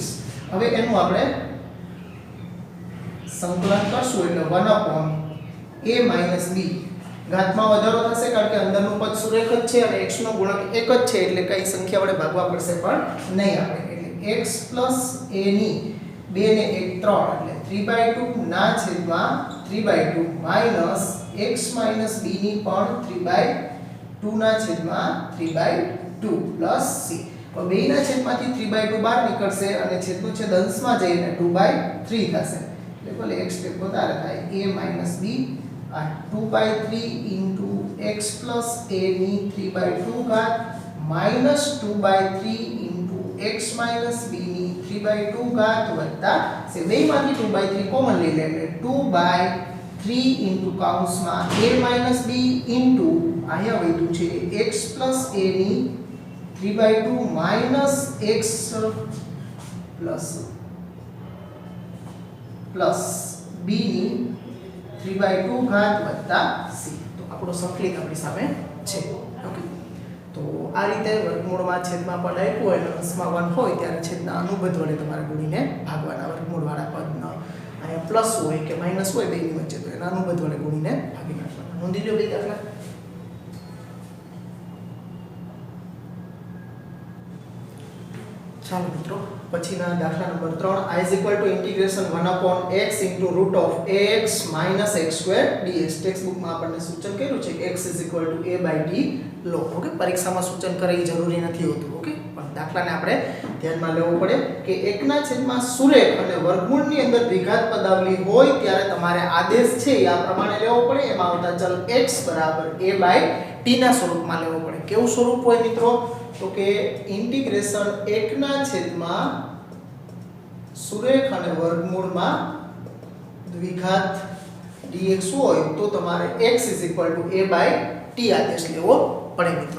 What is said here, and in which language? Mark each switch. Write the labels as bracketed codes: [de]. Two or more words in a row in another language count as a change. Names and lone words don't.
[gu] હવે એનું આપણે સંકલન કરશું એટલે [en] 1 upon a minus b [gu] ઘાતમાં વધારો થશે કારણ કે અંદરનું પદ સુરેખ જ છે અને x નો ગુણક એક જ છે એટલે કઈ સંખ્યા વડે ભાગવા પડશે પણ નહીં આપણે, એટલે x a ની 2 ને 1 3 એટલે 3/2 ના છેદમાં 3/2 માઈનસ [en] x minus b [gu] ની પણ 3/2 ના છેદમાં 3/2 પ્લસ c. તો બેના છેદમાંથી 3/2 બહાર નીકળશે અને છેદનું છેદ અંશમાં જઈને 2/3 થશે, એટલે ભલે x સ્ટેપ વધારે [en] થાય a minus b આ 2/3 into x plus a [gu] ની 3/2 ઘાત [en] minus 2/3 into x minus b [gu] ની 3/2 ઘાત વત્તા સે બેમાંથી 2/3 કોમન લઈ લે એટલે [en] 2/3 into [gu] કૌંસમાં [en] a minus b into [gu] અહીંયા વધ્યું છે [en] x plus a [gu] ની 3/2 [en] minus x plus b [gu] ની 3/2 ઘાત વત્તા c. તો આપણો સંકલિત આપણી સામે છે. ઓકે, તો આ રીતે વર્ગમૂળમાં છેદમાં પદ આપ્યું હોય અને અંશમાં 1 હોય ત્યારે છેદના અનુબંધ વડે તમારે ગુણીને ભાગવાના. વર્ગમૂળવાળા પદનો અહીંયા પ્લસ હોય કે માઈનસ હોય બેની વચ્ચે તો એના અનુબંધ વડે ગુણીને ભાગી નાખવાના. નોંધી લો બે દાખલા. ચાલો મિત્રો, પછીના દાખલા નંબર [en] 3 i is equal to integration 1 upon x into root of ax minus x square dx. [gu] ટેક્સ્ટ બુકમાં આપણને સૂચન કર્યું છે કે [en] x is equal to a by d [gu] લો. ઓકે, પરીક્ષામાં સૂચન કરે એ જરૂરી નથી હોતું. ઓકે, પણ દાખલાને આપણે ધ્યાનમાં લેવો પડે કે એકના છેદમાં સુરેખ અને વર્ગમૂળની અંદર દ્વિઘાત પદાવલી હોય ત્યારે તમારે આદેશ છે એ આ પ્રમાણે લેવો પડે. એમાં આવતા ચલ x બરાબર [en] a by t [gu] ના સ્વરૂપમાં લેવો પડે. કેવું સ્વરૂપ હોય મિત્રો? તો કે ઇન્ટિગ્રેશન 1 ના છેદમાં સુરેખ અને વર્ગમૂળમાં દ્વિઘાત dx હોય તો તમારે x a t આદેશ લેવો પડે મિત્રો.